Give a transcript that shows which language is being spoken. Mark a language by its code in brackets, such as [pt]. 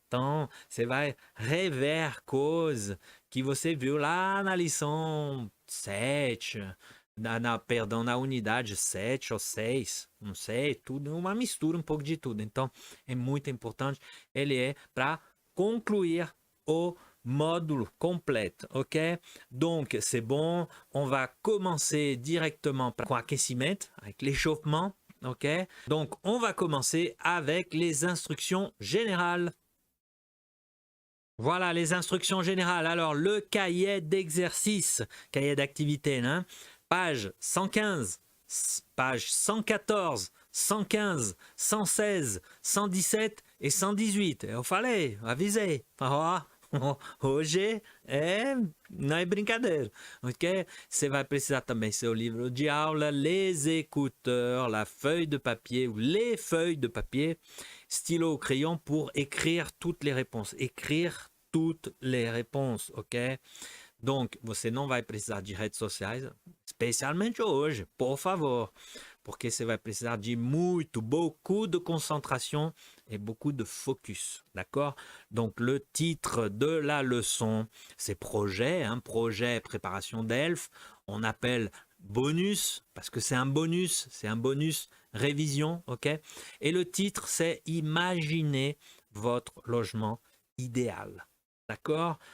[pt] Então, você vai rever coisas que você viu lá na lição 7, perdão, na unidade 7 ou 6, não sei, tudo, uma mistura um pouco de tudo. Então, é muito importante. Ele é para concluir o módulo completo, ok? [fr] Donc, c'est bon. On va commencer directement [pt] com aquecimento, [fr] avec l'échauffement, ok? Donc, on va commencer avec les instructions générales. Voilà les instructions générales. Alors, le cahier d'exercice, cahier d'activité, hein? Page 115, page 114, 115, 116, 117 e 118. [pt] Eu falei, avisei. Hoje não é brincadeira, ok? Você vai precisar também seu livro de aula, [fr] les écouteurs, la feuille de papier ou les feuilles de papier, stylo ou crayon pour écrire toutes les réponses. Écrire toutes les réponses, ok? [pt] Donc, você não vai precisar de redes sociais, especialmente hoje, por favor, porque você vai precisar de [fr] beaucoup de concentration et beaucoup de focus, d'accord? Donc, le titre de la leçon, c'est projet, projet préparation d'ELF, on appelle bonus, parce que c'est un bonus révision, ok? Et le titre, c'est imaginer votre logement idéal. D'accord?